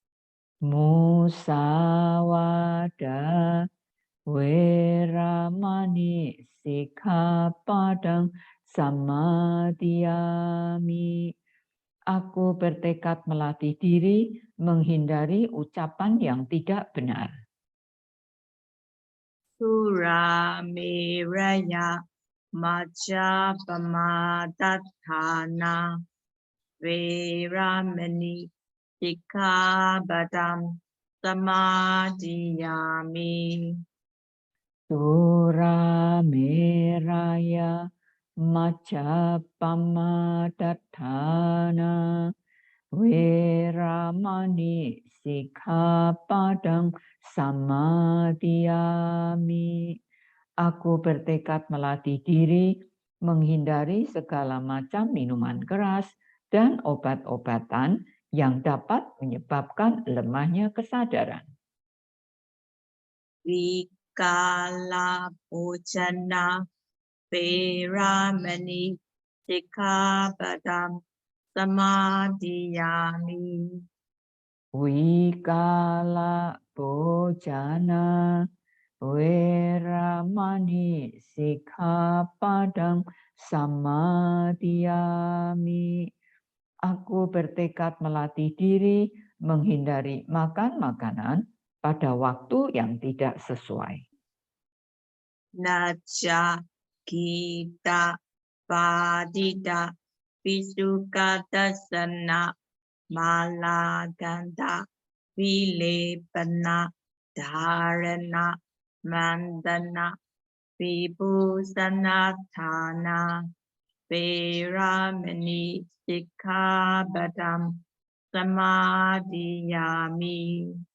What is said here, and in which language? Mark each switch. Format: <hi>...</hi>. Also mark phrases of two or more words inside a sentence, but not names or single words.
<pi>Musawada Veramani Sikkhapadang Samadhiyami.</pi> <id>Aku bertekad melatih diri menghindari ucapan yang tidak benar.</id> <pi>Surameraya Majapamadathana Veramani Sikkhabadam Samadhiyami. Surameraya Majapamadathana Veramani Sikkhapadang Samadhiyami.</pi> <id>Aku bertekad melatih diri menghindari segala macam minuman keras dan obat-obatan yang dapat menyebabkan lemahnya kesadaran.</id> <pi>Vikala Bhojana Veramani Sikkhabadam Samadhiyami. Wikala Bhojana Veramani Sikkhapadang Samadhiyami.</pi> <id>Aku bertekad melatih diri menghindari makan makanan pada waktu yang tidak sesuai.</id> <pi>Naja Gita Padita Visukatasana Malaganda Vilepana Dharana Mandana Vibhusanatthana Veramani Sikkhabadam Samadhiyami.</pi>